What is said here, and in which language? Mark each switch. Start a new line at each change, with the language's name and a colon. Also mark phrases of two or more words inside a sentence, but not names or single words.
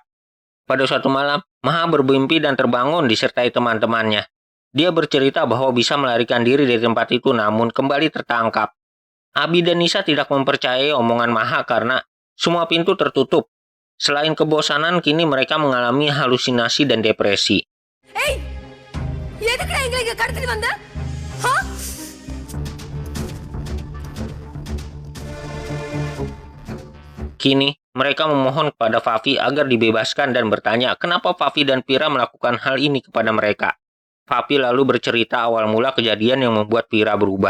Indonesian: Pada suatu malam, Maha bermimpi dan terbangun disertai teman-temannya. Dia bercerita bahwa bisa melarikan diri dari tempat itu namun kembali tertangkap. Abi dan Nisa tidak mempercayai omongan Maha karena Semua pintu tertutup. Selain kebosanan, kini mereka mengalami halusinasi dan depresi.
Tamil: எதுக்குடா எங்களை இங்க கடத்திட்டு வந்த?
Indonesian: Kini, mereka memohon kepada Fafi agar dibebaskan dan bertanya kenapa Fafi dan Vira melakukan hal ini kepada mereka. Fafi lalu bercerita awal mula kejadian yang membuat Vira berubah.